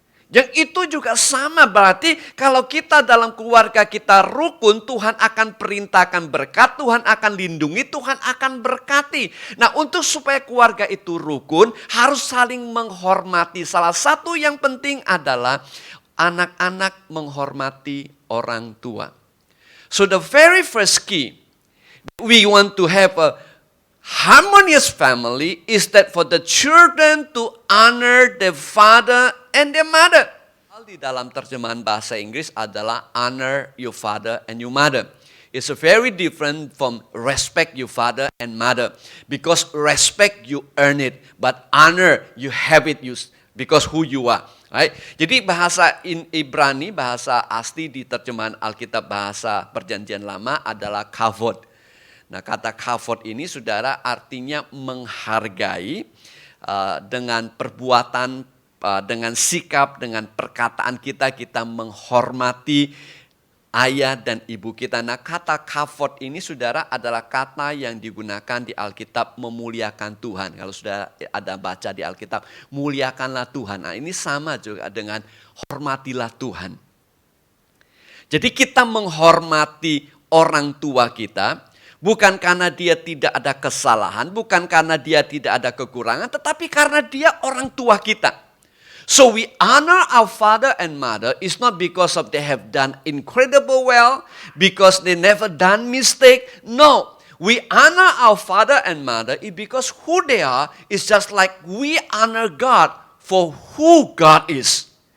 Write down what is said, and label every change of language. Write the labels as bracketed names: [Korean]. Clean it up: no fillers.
[Indonesian] Yang itu juga sama, berarti kalau kita dalam keluarga kita rukun, Tuhan akan perintahkan berkat, Tuhan akan lindungi, Tuhan akan berkati. Nah, untuk supaya keluarga itu rukun harus saling menghormati. Salah satu yang penting adalah anak-anak menghormati orang tua. [English] So the very first key we want to have a harmonious family is that for the children to honor their father and their mother. [Indonesian] Di dalam terjemahan bahasa Inggris adalah honor your father and your mother. [English] It's very different from respect your father and mother. Because respect you earn it, but honor you have it because who you are. [Indonesian] Right? Jadi bahasa Ibrani, bahasa asli di terjemahan Alkitab bahasa Perjanjian Lama adalah kavod. Nah, kata kavod ini saudara artinya menghargai dengan perbuatan, dengan sikap, dengan perkataan kita menghormati ayah dan ibu kita. Nah, kata kavod ini saudara adalah kata yang digunakan di Alkitab memuliakan Tuhan. Kalau sudah ada baca di Alkitab, muliakanlah Tuhan. Nah, ini sama juga dengan hormatilah Tuhan. Jadi kita menghormati orang tua kita, bukan karena dia tidak ada kesalahan, bukan karena dia tidak ada kekurangan, tetapi karena dia orang tua kita. [English] So we honor our father and mother is not because of they have done incredible well, because they never done mistake. No, we honor our father and mother is because who they are is just like we honor God for who God is.